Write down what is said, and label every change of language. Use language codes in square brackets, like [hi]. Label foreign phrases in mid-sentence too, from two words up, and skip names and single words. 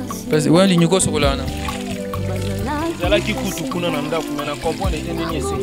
[fr] Parce que, ouais, les Nyoko sont là, non ? [ln] Ezalaki kutu kuna na ndako, mais na comprendre ete nini